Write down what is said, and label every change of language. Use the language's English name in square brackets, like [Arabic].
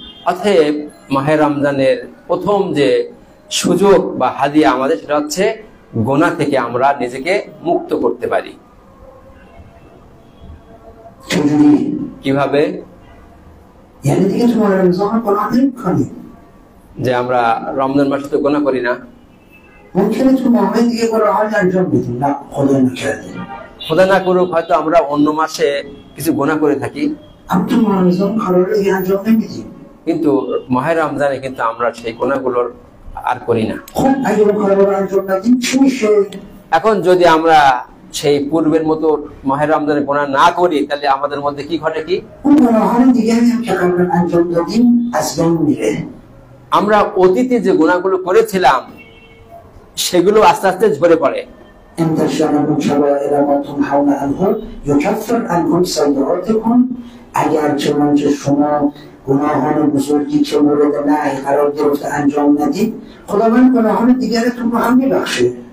[Bangla] অতএব মাহে রমজানের প্রথম যে সুযোগ বা হাদিয়া আমাদের সেটা হচ্ছে গুনাহ থেকে আমরা নিজেকে মুক্ত করতে পারি। [Persian] چجوری؟ [Bangla] কিভাবে? [Persian] یعنی دیگه تو ماه رمضان گناه نمی‌کنیم. [Bangla] যে আমরা রমজান মাসে তো গুনাহ করি না, [Persian] ممکنه تو ماهای دیگه گناهان انجام بدیم، نه خدا نکرده. [Bangla] খোদা না করুক হয়তো আমরা অন্য মাসে কিছু গুনাহ করে থাকি, [Persian] اما تو ماه رمضان قراره دیگه انجام نمیدیم. [Bangla] কিন্তু মাহে রমজানে কিন্তু আমরা সেই গুনাহগুলোর আর করি না। [Persian] خب اگه اون کارا رو انجام ندیم چی میشه؟ [Bangla] এখন যদি আমরা সেই পূর্বের মতো মাহে রমজানে গুনাহ না করি তাহলে আমাদের মধ্যে কি ঘটে? কি [Persian] اون گناهان دیگری هم که قبلا انجام دادیم از بین میره. [Bangla] আমরা অতীতে যে গুনাহগুলো করেছিলাম সেগুলো আস্তে আস্তে ঝরে পড়ে। [Arabic] ان تجتنبوا كبائر ما تنهون عنه يكفر عنكم سیئاتکم. [Persian] اگر چنانچه شما گناهان بزرگی که مورد نهی قرار گرفته انجام ندید خداوند گناهان دیگرتون رو هم میبخشه.